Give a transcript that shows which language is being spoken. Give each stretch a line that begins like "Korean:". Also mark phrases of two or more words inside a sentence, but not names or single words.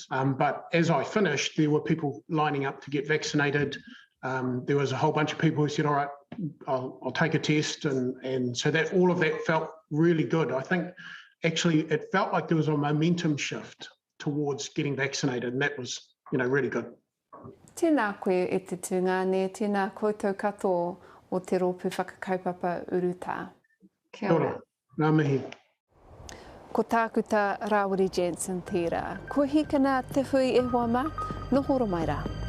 English: But as I finished, there were people lining up to get vaccinated. There was a whole bunch of people who said, all right, I'll take a test. And so that all of that felt really good. I think actually it felt like there was a momentum shift towards getting vaccinated, and that was, really good.
Māori: Tēnā koe e te tūngane, tēnā koutou katoa o te rōpū whakakaupapa urutā. Kia ora. Ngā mihi. Ko tākuta Rawiri Jensen tērā. Ko hikana te hui e hoa mā, nohoro mai rā.